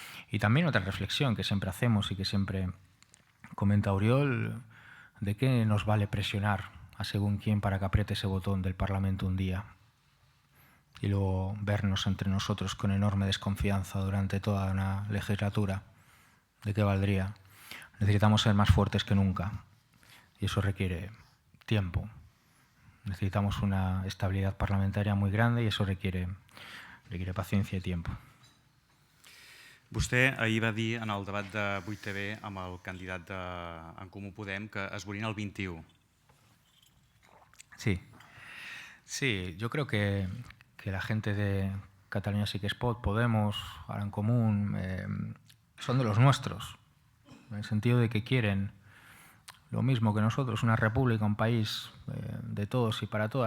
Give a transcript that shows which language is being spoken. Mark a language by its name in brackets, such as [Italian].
[Spanish] Y también otra reflexión que siempre hacemos y que siempre comenta Oriol, ¿de qué nos vale presionar a según quién para que apriete ese botón del Parlamento un día y luego vernos entre nosotros con enorme desconfianza durante toda una legislatura? ¿De qué valdría? Necesitamos ser más fuertes que nunca y eso requiere tiempo. Necesitamos una estabilidad parlamentaria muy grande y eso requiere paciencia y tiempo. [Catalan] Vostè ahir va dir en el debat de 8TV amb el candidat d'en Comú Podem que es volien el 21. [Spanish] Sí, yo creo que la gente de Catalunya Sí que es Pot, Podemos, Ara en Común, son de los nuestros, en el sentido de que quieren lo mismo que nosotros, una república, un país de todos y para todos.